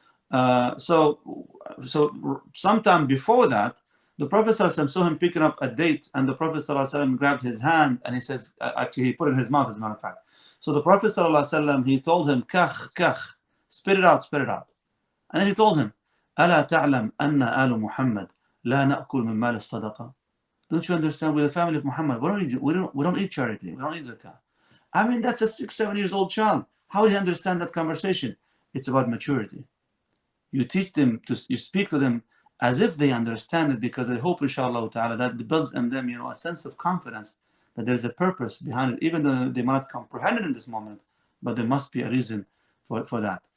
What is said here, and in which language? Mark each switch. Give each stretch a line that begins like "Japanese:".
English: So sometime before that, the Prophet ﷺ saw him picking up a date, and the Prophet ﷺ grabbed his hand and he says, actually, he put it in his mouth, as a matter of fact. So the Prophet ﷺ, he told him, Kach, kach, spit it out, spit it out. And then he told him,
Arabic: ألا تعلم أن آل محمد لا نأكل من مال الصدقة.
English: Don't you understand? We're the family of Muhammad. We don't eat charity. We don't eat zakah. I mean, that's a 6, 7 years old child. How do you understand that conversation? It's about maturity. You teach them, you speak to them as if they understand it, because I hope, inshallah ta'ala, that builds in them, a sense of confidence that there's a purpose behind it, even though they might not comprehend it in this moment, but there must be a reason for that.